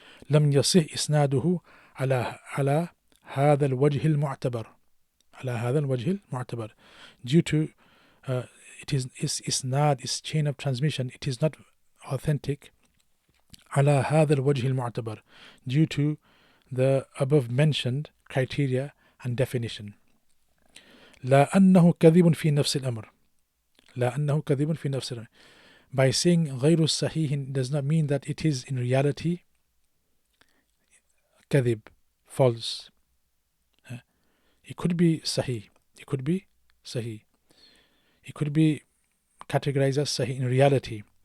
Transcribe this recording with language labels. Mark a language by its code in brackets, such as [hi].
[ar] لم يصح إسناده على هذا الوجه المعتبر, على هذا الوجه المعتبر, [en] due to it is isnad, its chain of transmission, it is not authentic. [ar] على هذا الوجه المعتبر, [en] due to the above mentioned criteria and definition. [ar] لا أنه كذب في نفس الأمر, لا أنه كذب في نفس الأمر. [en] By saying [ar] غير صحيح [en] does not mean that it is in reality kadhib, false. It could be sahih. It could be sahih. It could be categorized as sahih in reality.